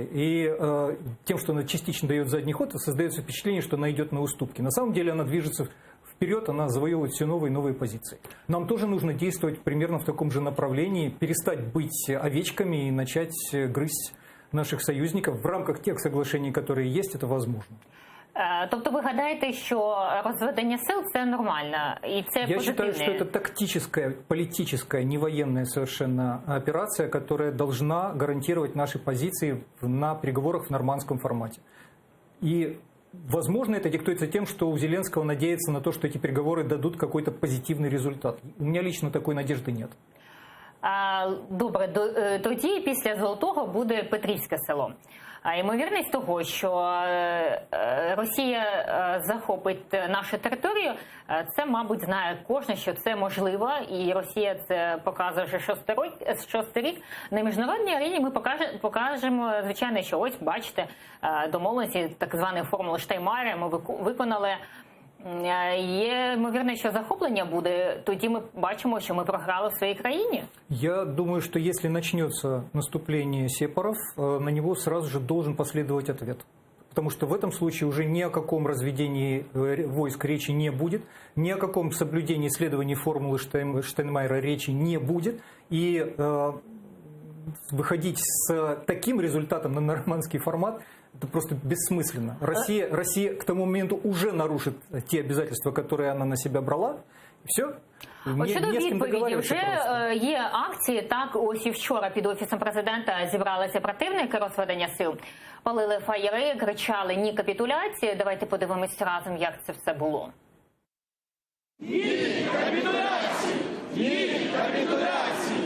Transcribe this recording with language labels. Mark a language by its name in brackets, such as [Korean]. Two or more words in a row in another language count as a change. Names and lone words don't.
[Russian] И тем, что она частично дает задний ход, создается впечатление, что она идет на уступки. На самом деле она движется вперед, она завоевывает все новые и новые позиции. Нам тоже нужно действовать примерно в таком же направлении, перестать быть овечками и начать грызть наших союзников. В рамках тех соглашений, которые есть, это возможно. [Ukrainian] Тобто ви гадаєте, що розведення сил – це нормально, і це [Russian] Я считаю, [Ukrainian] позитивне? [Russian] что это тактическая, политическая, не военная совершенно операция, которая должна гарантировать наши позиции на переговорах в нормандском формате. И, возможно, это диктуется тем, что у Зеленского надеется на то, что эти переговоры дадут какой-то позитивный результат. У меня лично такой надежды нет. [Ukrainian] Добре, тоді після Золотого буде Петрівське село. Ймовірність того, що Росія захопить нашу територію, це, мабуть, знає кожен, що це можливо, і Росія це показує вже шостий рік. На міжнародній арені ми покажемо, звичайно, що ось, бачите, домовленості так званої формули Штайнмайєра ми виконали. Є ймовірно, що захоплення буде, тоді ми бачимо, що ми програли в своїй країні. [Russian] Я думаю, что если начнется наступление сепаров, на него сразу же должен последовать ответ. Потому что в этом случае уже ни о каком разведении войск речи не будет, ни о каком соблюдении исследований формулы Штайнмайера речи не будет. И выходить с таким результатом на нормандский формат – это просто бессмысленно. Россия к тому моменту уже нарушит те обязательства, которые она на себя брала. Все. [Ukrainian] От щодо відповіді, вже є акції, так, ось і вчора під Офісом президента зібралися противники розведення сил, палили фаєри, кричали «Ні капітуляції». Давайте подивимось разом, як це все було. Ні капітуляції! Ні капітуляції!